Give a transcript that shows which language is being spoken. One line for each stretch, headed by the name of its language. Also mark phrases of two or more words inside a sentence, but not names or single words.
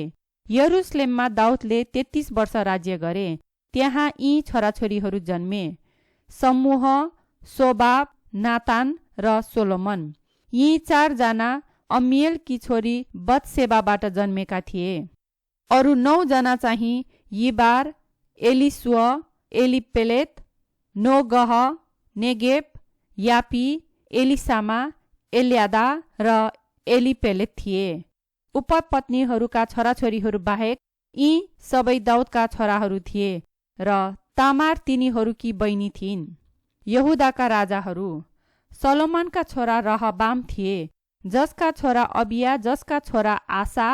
Nepali: यरुसलेममा दाउदले 33 वर्ष राज्य गरे। त्यहाँ यी छोराछोरीहरू जन्मे समूह, सोबाब, नातान र सोलोमन। यी 4 जना अमिएलकी छोरी बत्सेबाबाट जन्मेका थिए। अरू 9 जना चाहिँ यिबार, एलिसुव, एलिपेलेत, नोगह, नेगेब, यापी, एलिसामा, एल्यादा र एलिपेलेत थिए। उपपत्नीहरूका छोराछोरीहरू बाहेक यी सबै दाउदका छोराहरू थिए र तामार तिनीहरूकी बहिनी थिइन्। यहुदाका राजाहरू सलोमनका छोरा रहबाम थिए, जसका छोरा अबिया, जसका छोरा आसा,